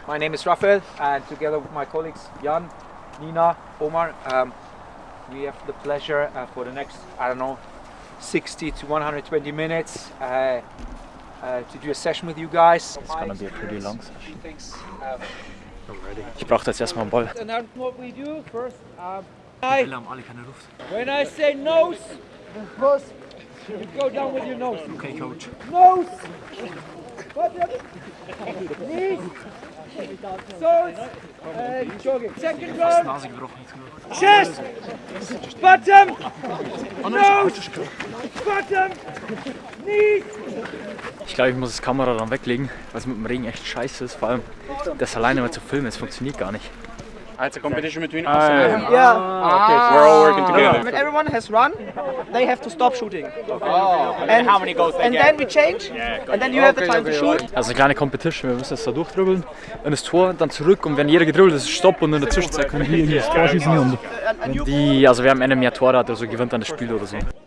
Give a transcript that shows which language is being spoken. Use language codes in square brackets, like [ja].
[en] My name is Rafael, and together with my colleagues Jan, Nina, Omar, we have the pleasure for the next, 60 to 120 minutes to do a session with you guys. It's gonna be a pretty long session. [de] Ich brauche jetzt erstmal einen Ball. [en] And then what we do first, [de] Die Bälle haben alle keine Luft. [en] when I say nose, you go down with your nose. Okay, Coach. Nose, bottom, knees, soles, and jogging. Second Fast [de] Nase gebrochen. Jetzt [en] chest, bottom, nose, bottom, knees. [de] Ich glaube, ich muss das Kamera dann weglegen, weil es mit dem Regen echt scheiße ist. Vor allem das alleine mal zu filmen, das funktioniert gar nicht. [en] It's a competition between us. Yeah. We're all working together. When everyone has run, they have to stop shooting. And how many goals they And get? then we change, and then you have the time to shoot. [de] Also eine kleine Competition, wir müssen jetzt da durchdribbeln, in das Tor, dann zurück und wenn jeder gedribbelt ist, Stopp und in der Zwischenzeit können wir hier das Tor schießen und die, also wer am Ende mehr Tore hat oder so, gewinnt dann das Spiel oder so.